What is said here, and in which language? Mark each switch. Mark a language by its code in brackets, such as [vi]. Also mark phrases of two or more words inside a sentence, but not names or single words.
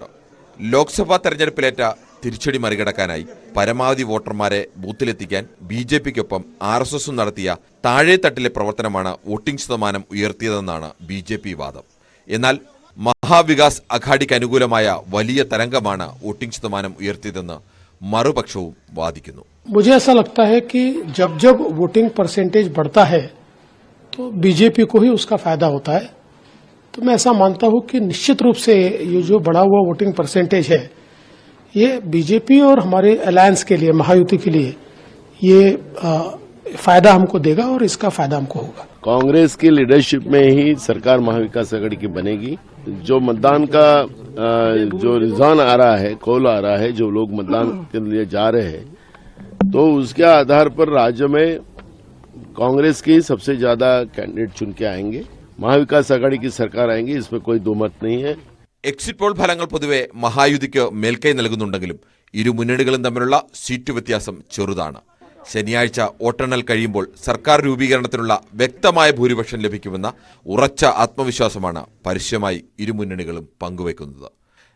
[ml] ലോക്സഭാ തെരഞ്ഞെടുപ്പിലേറ്റ തിരിച്ചടി മറികടക്കാനായി പരമാവധി വോട്ടർമാരെ ബൂത്തിലെത്തിക്കാൻ BJPക്കൊപ്പം RSSും നടത്തിയ താഴെത്തട്ടിലെ പ്രവർത്തനമാണ് വോട്ടിംഗ് ശതമാനം ഉയർത്തിയതെന്നാണ് BJP വാദം. എന്നാൽ മഹാവികാസ് അഘാഡിക്ക് അനുകൂലമായ വലിയ തരംഗമാണ് വോട്ടിംഗ് ശതമാനം ഉയർത്തിയതെന്ന് മറുപക്ഷവും വാദിക്കുന്നു. [hi] मुझे ऐसा लगता है कि जब जब [en] voting percentage [hi] बढ़ता है तो BJP को ही उसका फायदा होता है. तो मैं ऐसा मानता हूं कि निश्चित रूप से ये जो बढ़ा हुआ [en] voting percentage [hi] है ये BJP और हमारे अलायंस के लिए, महायुति के लिए ये फायदा हमको देगा और इसका फायदा हमको होगा. कांग्रेस की लीडरशिप में ही सरकार महाविकास आघाड़ी की बनेगी. जो मतदान का जो रुझान आ रहा है, कॉल आ रहा है, जो लोग मतदान के लिए जा रहे हैं, तो उसके आधार पर राज्य में कांग्रेस के सबसे ज्यादा कैंडिडेट चुन के आएंगे. महाविकास आघाड़ी की सरकार आएंगी, इसमें कोई दो मत नहीं है. [en] exit poll [ml] ഫലങ്ങൾ പൊതുവെ മഹായുതിക്ക് മേൽക്കൈ നൽകുന്നുണ്ടെങ്കിലും ഇരു മുന്നണികളും തമ്മിലുള്ള സീറ്റ് വ്യത്യാസം ചെറുതാണ്. ശനിയാഴ്ച വോട്ടെണ്ണൽ കഴിയുമ്പോൾ സർക്കാർ രൂപീകരണത്തിനുള്ള വ്യക്തമായ ഭൂരിപക്ഷം ലഭിക്കുമെന്ന ഉറച്ച ആത്മവിശ്വാസമാണ് പരസ്യമായി ഇരു മുന്നണികളും പങ്കുവയ്ക്കുന്നത്.